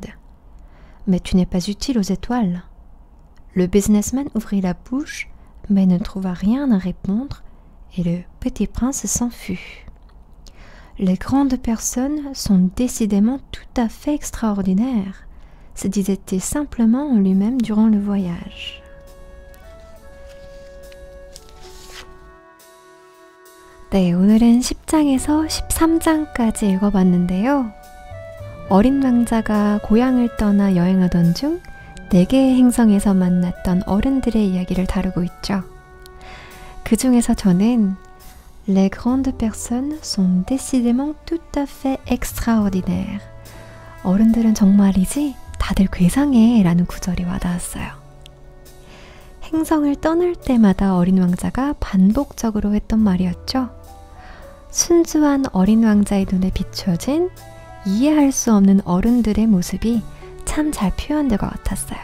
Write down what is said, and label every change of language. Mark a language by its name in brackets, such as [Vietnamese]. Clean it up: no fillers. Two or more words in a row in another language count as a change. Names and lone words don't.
[French] Mais tu n'es pas utile aux étoiles. Le businessman ouvrit la bouche, mais ne trouva rien à répondre, et le petit prince s'en fut. Les grandes personnes sont décidément tout à fait extraordinaires, se disait-il simplement en lui-même durant le voyage. [Korean] 네, 오늘은 10장에서 13장까지 읽어봤는데요. 어린 왕자가 고향을 떠나 여행하던 중 4개의 행성에서 만났던 어른들의 이야기를 다루고 있죠. 그 중에서 저는 [French] Les grandes personnes sont décidément tout à fait extraordinaires. [Korean] 어른들은 정말이지 다들 괴상해 라는 구절이 와닿았어요. 행성을 떠날 때마다 어린 왕자가 반복적으로 했던 말이었죠. 순수한 어린 왕자의 눈에 비춰진 이해할 수 없는 어른들의 모습이 참 잘 표현된 것 같았어요.